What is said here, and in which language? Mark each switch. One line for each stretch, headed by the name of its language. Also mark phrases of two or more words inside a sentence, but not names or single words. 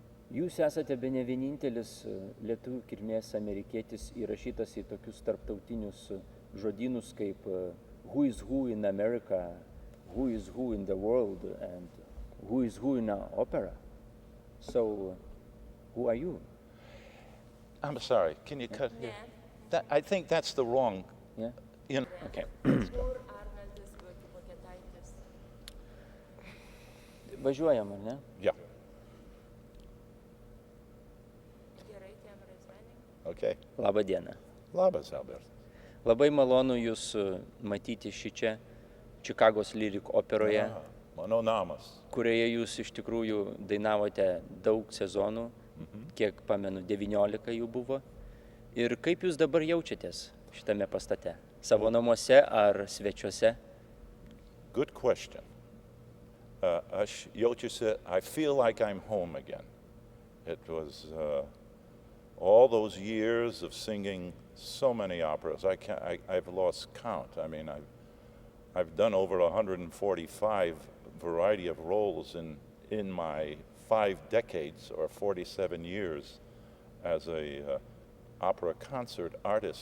Lithuanian: Jūs esate bene vienintelis lietuvių kilmės amerikietis įrašytas į tokius tarptautinius žodynus kaip
English: who is who in America, who is who in the world, and who is who in opera. So, who are you? I'm sorry, can you cut here? I think that's the wrong. Yeah? Okay.
Lithuanian: Kur Arnoldas Voketaitis? Važiuojam, ar ne?
English: Yeah.
Lithuanian: Gerai, kamera
English: is running. Okay.
Lithuanian: Labą dieną. Labas, Albert. Labai malonu Jūs matyti šičia Čikagos lyrik operoje, Mano namas. kurioje Jūs iš tikrųjų dainavote daug sezonų, kiek pamenu, 19 jų buvo. Ir kaip Jūs dabar jaučiatės šitame pastate? Savo namuose ar svečiuose?
English: Good question.
Lithuanian: Aš jaučiuosi,
English: I feel like I'm home again. It was all those years of singing so many operas. I've lost count. I mean, I've done over 145 variety of roles in my 5 decades or 47 years as a opera concert artist.